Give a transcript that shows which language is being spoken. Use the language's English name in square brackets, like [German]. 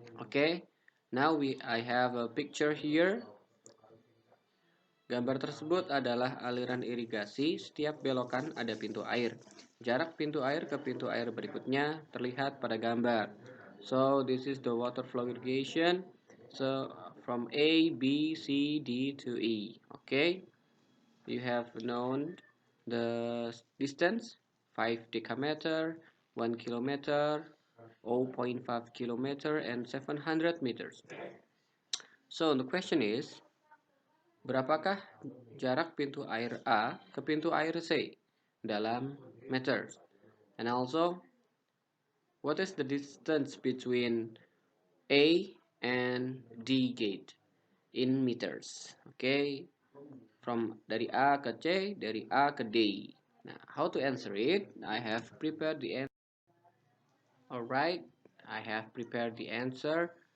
[English] Okay, now I have a picture here. [Indonesian] Gambar tersebut adalah aliran irigasi. Setiap belokan ada pintu air. Jarak pintu air ke pintu air berikutnya terlihat pada gambar. [English] So this is the water flow irrigation. So from A, B, C, D to E. Okay, you have known the distance 5 decameter, 1 kilometer, 0.5 kilometer, and 700 meters. So the question is, [Indonesian] berapakah jarak pintu air A ke pintu air C dalam meters? [English] And also, what is the distance between A and D gate in meters? Okay, from [Indonesian] dari A ke C, dari A ke D. [English] Now, how to answer it? I have prepared the answer. Alright, I have prepared the answer.